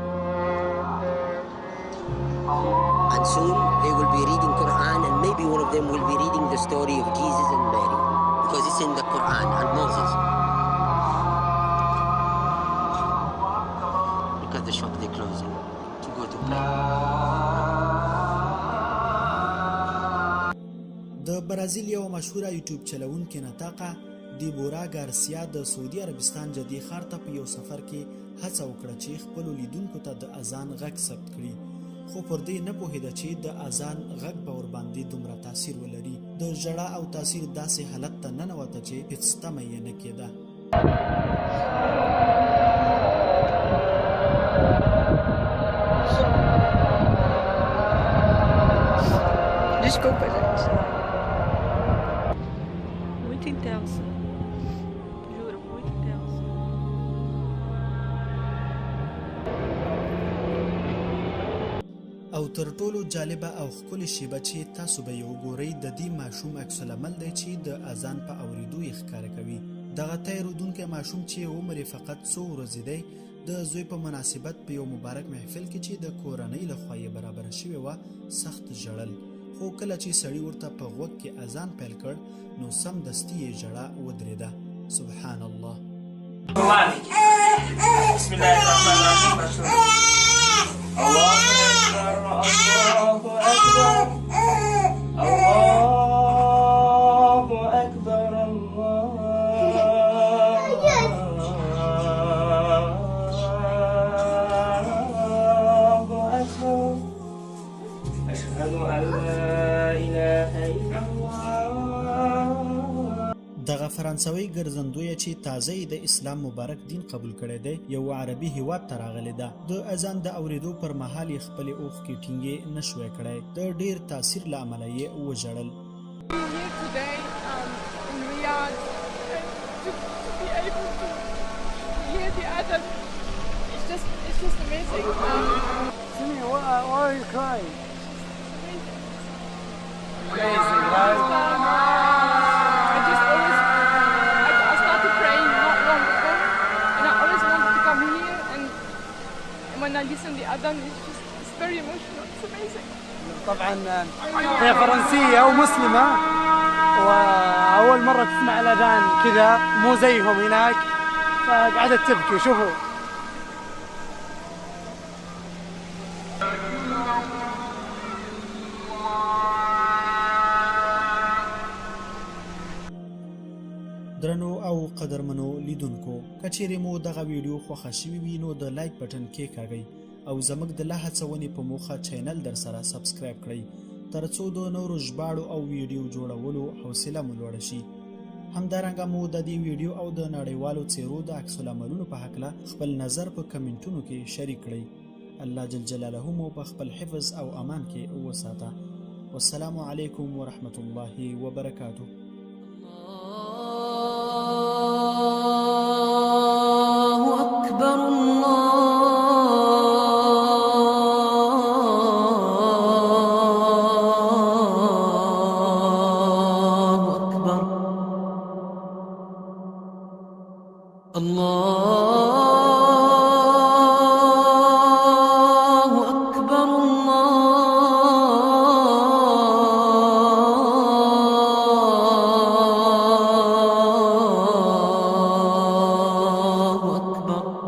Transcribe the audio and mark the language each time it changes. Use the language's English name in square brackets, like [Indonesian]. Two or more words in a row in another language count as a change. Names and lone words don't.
[English] And soon they will be reading Quran and maybe one of them will be reading the story of Jesus and Mary because it's in the Quran and Moses. Look at the shop they're closing to go to pray. [Pashto] د برازیل یو مشهوره یوټیوب چلوونکې نطاقه دیبورا ګارسیا د سعودي عربستان جدي ښار ته په یو سفر کې هڅه وکړه چې خپلو لیدونکو ته د اذان غږ ثبت کړي خو پر دې نه پوهېده چې د اذان غږ به ورباندې دومره تاثیر ولري. د ژړا او تاثیر داسې حالت ته ننوته چې هېڅ تمه یې نه کېده. [Portuguese] Desculpa, gente. Muito intenso. Juro, muito intenso. [Pashto] او تر ټولو جالبه او ښکلې شیبه چې تاسو به یې وګورئ د دې ماشوم عکس العمل دی چې د اذان په اورېدو یې ښکاره کوي. دغه تیرودونکی ماشوم چې عمر یې فقط 100 ورځې دی د زوی په مناسبت په یو مبارک محفل کې چې د کورنۍ لخوا یې برابره شوې وه سخت ژړل خو کله چې سړي ورته په غوږ کې اذان پیل کړ نو سمدستي یې ژړا ودرېده. [Arabic] سبحان الله. بسم الله الرحمن الرحيم. الله أكبر الله أكبر الله أكبر الله أكبر أشهد أن لا إله إلا الله. [Pashto] دغه فرانسوي ګرځندوی چې تازه د اسلام مبارک دین قبول کړی دی یو عربي هیواد ته راغلی ده. د اذان د اورېدو پر مهال یې خپلې اوښکې ټینګې نشوی کړی. د ډېر تاثیر له امله یې وژړل. [English] Today in Riyadh to be able to just amazing. Why are you crying? Amazing, right? I started praying not long ago, and I always wanted to come here. And when I listen to the adhan, it's very emotional. It's amazing. [Arabic] طبعا هي فرنسية ومسلمة، وأول مرة تسمع الأذان كذا مو زيهم هناك، فقعدت تبكي. شوفوا [Pashto] درنو او قدرمنو لیدونکو، کچېرې مو دغه ویډیو خوښه شوي وي نو د لایک بټن کېکاږئ او زموږ د لا هڅونې په موخه چینل در سره سبسکرایب کړئ ترڅو د نورو ژباړو او ویډیو جوړولو حوصله مو لوړه شي. همدارنګه مو د دې ویډیو او د نړیوالو څیرو د عکس العملونو په هکله خپل نظر په کمنټونو کې شریک کړئ. [Arabic] الله جل جلاله [Pashto] مو په خپل حفظ او امان کې وساته. [Arabic] والسلام علیکم ورحمة الله وبرکاته. الله أكبر الله أكبر الله أكبر الله أكبر.